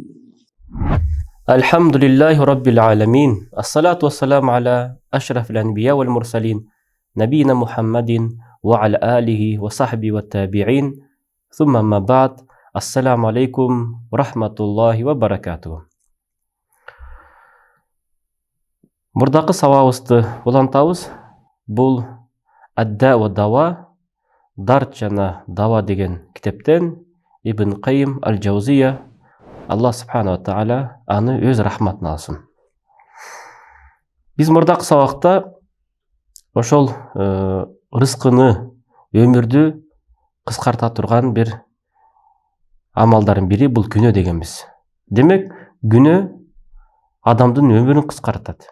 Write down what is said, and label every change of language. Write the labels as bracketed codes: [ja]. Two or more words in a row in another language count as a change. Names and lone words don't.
[ar] الحمد لله رب العالمين. الصلاة والسلام على أشرف الأنبياء والمرسلين نبينا محمد وعلى آله وصحبه والتابعين ثم ما بعد. السلام عليكم ورحمة الله وبركاته. [ky] Мурдакы сабагыбызды улантабыз. Бул Адда ва Дава, Дарт жана Дава деген китептен Ибн Кайим аль-Джаузия, Аллах [ar] سبحانه وتعالى [ky] аны өз рахматына алсын. Биз мурдакы сабакта ошол рызкыны, өмүрдү кыскарта турган бир амалдардын бири бул күнөө дегенбиз. Демек, күнөө адамдын өмүрүн кыскартат.